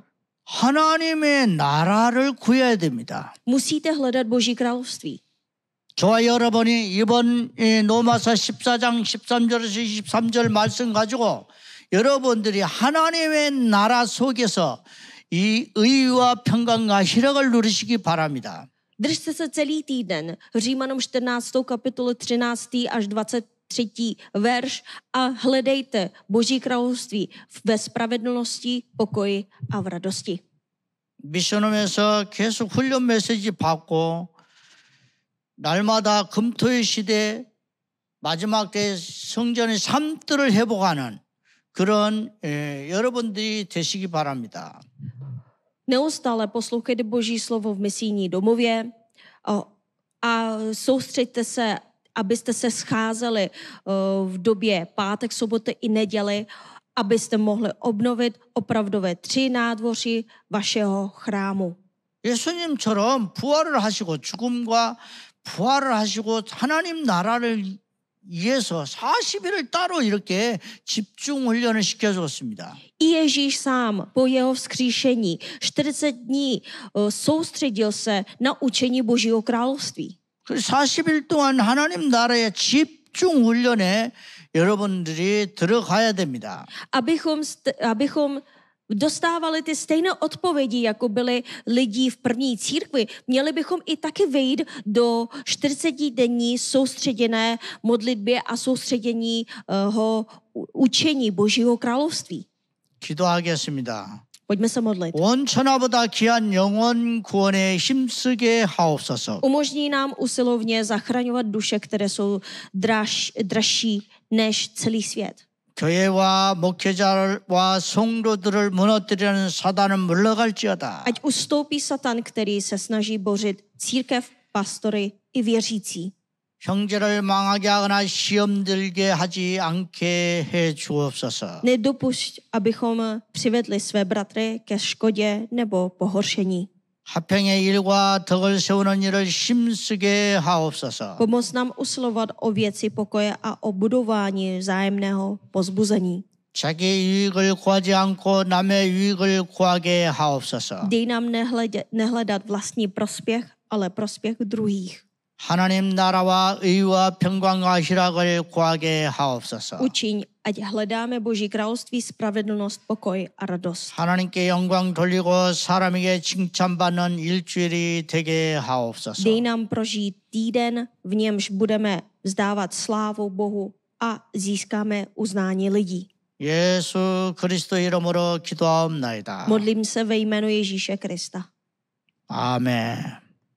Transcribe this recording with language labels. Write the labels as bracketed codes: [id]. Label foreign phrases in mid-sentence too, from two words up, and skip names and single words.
[ko] 하나님의 나라를 구해야 됩니다. [cs] Musíte hledat Boží království. [ko] 저와 여러분이 이번 로마서 14장 13절에서 23절 말씀 가지고 여러분들이 하나님의 나라 속에서 이 의와 평강과 희락을 누리시기 바랍니다. [cs] Držte se celý týden, Římanům 14. kapitolu 13. až 23. verš a hledejte Boží království ve spravedlnosti, pokoji a v radosti. [ko] 미션홈에서 계속 훈련 메시지 받고 날마다 금토일 시대 마지막 때 성전의 삶들을 회복하는 그런 여러분들이 되시기 바랍니다. [cs] Neustále poslouchejte Boží slovo v misijní domově a soustřeďte se, abyste se scházeli v době pátek, soboty i neděli, abyste mohli obnovit opravdové 3 nádvoří vašeho chrámu. [ko] 예수님처럼 부활을 하시고 죽음과 부활을 하시고 하나님 나라를 위해서 40일을 따로 이렇게 집중 훈련을 시켜줬습니다. [cs] I Ježíš sám po jeho vzkříšení 40 dní soustředil se na učení Božího království. [ko] 그 40일 동안 하나님 나라의 집중 훈련에 여러분들이 들어가야 됩니다. [cs] Abychom dostávali ty stejné odpovědi, jako byly lidi v první církvi, měli bychom i taky vejít do 40denní soustředěné modlitbě a soustředěního učení Božího království. [ko] 기도하겠습니다. [cs] Pojďme se modlit. [ko] 온 천하보다 귀한 영혼 구원에 힘쓰게 하옵소서. [cs] Umožní nám usilovně zachraňovat duše, které jsou dražší než celý svět. [ko] 교회와 목회자와 성도들을 무너뜨리는 사단은 물러갈지어다. [cs] Ať ustoupí Satan, který se snaží bořit církev, pastory i věřící. [ko] 형제를 망하게 하거나 시험 들게 하지 않게 해 주옵소서. [cs] Nedopušť, abychom přivedli své bratry ke škodě nebo pohoršení. [ko] 화평의 일과 덕을 세우는 일을 힘쓰게 하옵소서. [cs] Pomoz nám usilovat o věci pokoje a o budování vzájemného pozbuzení. [ko] 자기 유익을 구하지 않고 남의 유익을 구하게 하옵소서. [cs] Dej nám nehledat vlastní prospěch, ale prospěch druhých. [ko] 하나님 나라와 의와 평강과 희락을 구하게 하옵소서. [cs] Učiň, ať hledáme Boží království, spravedlnost, pokoj a radost. [ko] 하나님께 영광 돌리고 사람에게 칭찬받는 일주일이 되게 하옵소서. [cs] Dej nám prožít týden, v němž budeme vzdávat slávu Bohu a získáme uznání lidí. [ko] 예수 그리스도 이름으로 기도하옵나이다. [cs] Modlím se ve jménu Ježíše Krista. [ko] 아멘.